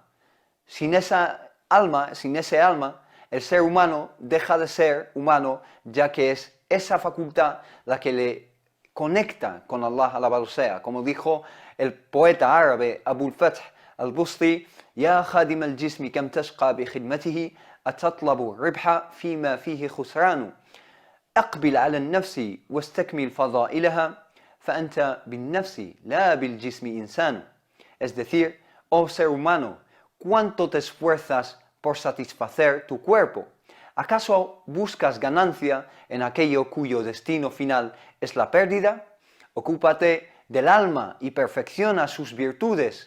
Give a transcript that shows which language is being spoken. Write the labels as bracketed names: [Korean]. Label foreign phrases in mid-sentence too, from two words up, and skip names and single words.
[Spanish] Sin ese alma, el ser humano deja de ser humano, ya que es esa facultad la que le conecta con Allah, alabado sea. Como dijo el poeta árabe Abul Fath al-Busti: [Arabic] يا خادم الجسم كم تشقى بخدمته أتطلب الربح فيما فيه خسران. أقبل على النفس واستكمل فضائلها فأنت بالنفس لا بالجسم إنسان. [Spanish] Es decir, oh ser humano, ¿cuánto te esfuerzas por satisfacer tu cuerpo? ¿Acaso buscas ganancia en aquello cuyo destino final es la pérdida? Ocúpate del alma y perfecciona sus virtudes.